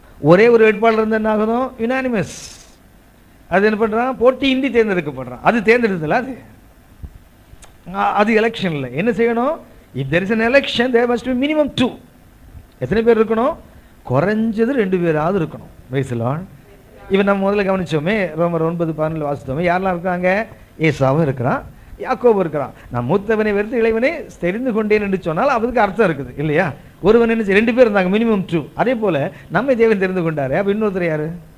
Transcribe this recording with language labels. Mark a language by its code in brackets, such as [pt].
[ta] ஒரே ஒரு வேட்பாளர் இருந்தால் என்ன ஆகணும்? யுனானிமஸ். அது என்ன பண்ணுறான்? போட்டியின்றி தேர்ந்தெடுக்கப்படுறான். அது தேர்ந்தெடுத்தல, அது எலெக்ஷன் இல்லை. என்ன செய்யணும்? [en] If there is an election there must be minimum 2. [ta] எத்தனை பேர் இருக்கணும்? குறைஞ்சது 2 பேராவது இருக்கணும். [en] Praise the Lord. [ta] இவன் நம்ம முதல்ல கவனிச்சோமே, ரோமர் 9:14 வாசித்தோமே, யாரெல்லாம் இருக்காங்க? ஏசாவும் இருக்கிறான், யாக்கோபு இருக்கிறான். நான் மூத்தவனை வெறுத்து இளைவனை தெரிந்து கொண்டேன் என்று சொன்னால் அதுக்கு அர்த்தம் இருக்குது இல்லையா? ஒருவன் என்ன 2 பேர் இருந்தாங்க, மினிமம் 2. அதே போல நம்மை தேவன் தெரிந்து கொண்டாரு. அப்ப இன்னொருத்தர் யாரு?